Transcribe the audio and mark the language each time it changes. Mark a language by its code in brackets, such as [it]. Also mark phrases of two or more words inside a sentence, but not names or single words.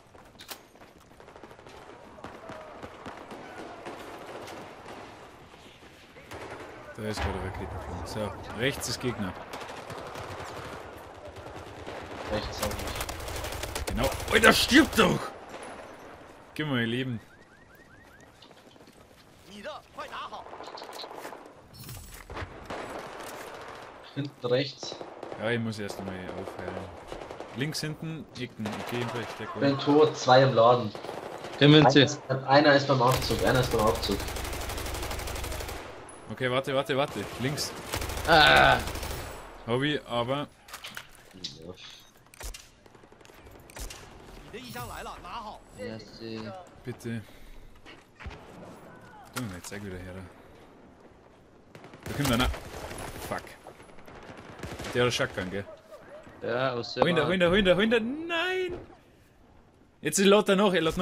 [de] Da ist gerade Raketenflug. So, rechts ist Gegner. Rechts auch nicht. Genau. Alter, stirb doch! Gib mir mein Leben. [zh] 你的快拿好！ [de] Hinten rechts. Ja, ich muss erst einmal aufheilen. Links hinten, Ecken. Okay, vielleicht der Bin Gold. tot, 2 im Laden. Der Vinci. Einer ist beim Aufzug, einer ist beim Aufzug. Okay, warte. Links. Ah! Hab ich, aber... [zh] 你的衣箱来了，拿好！ [de] Merci. Bitte. Du, jetzt zeig wieder her. Da kommt einer. Fuck. Der hat Shotgun, gell? Ja, aus Hol ihn da, nein! Jetzt lädt er noch, oder?